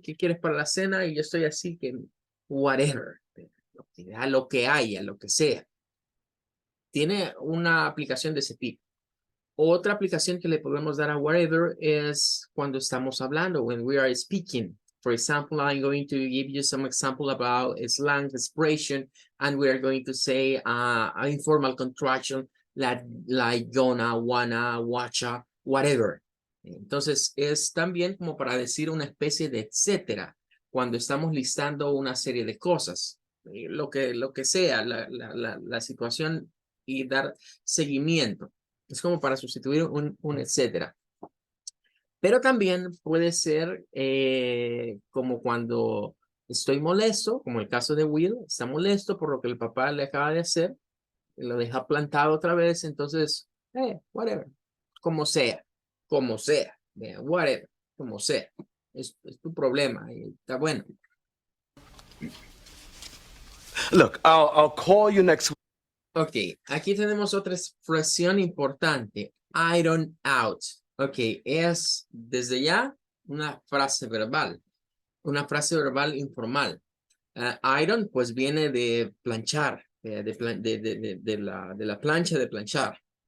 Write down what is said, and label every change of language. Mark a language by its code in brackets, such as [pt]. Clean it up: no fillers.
[es] ¿Qué quieres para la cena? Y yo estoy así que, whatever. Lo que haya, lo que sea. Tiene una aplicación de ese tipo. Otra aplicación que le podemos dar a whatever es cuando estamos hablando, [en] when we are speaking. For example, I'm going to give you some example about a slang expression, and we are going to say an informal contraction like gonna, wanna, watcha, whatever. [es] Entonces, es también como para decir una especie de etcétera, cuando estamos listando una serie de cosas, lo que sea, la situación y dar seguimiento. Es como para sustituir un etcétera. Pero también puede ser como cuando estoy molesto, como el caso de Will, está molesto por lo que el papá le acaba de hacer, lo deja plantado otra vez, entonces, whatever, como sea, whatever, como sea, es tu problema, y está bueno. [en] Look, I'll call you next week. [es] Ok, aquí tenemos otra expresión importante, iron out. Ok, es desde ya una frase verbal informal. Iron pues viene de planchar, de la plancha de planchar.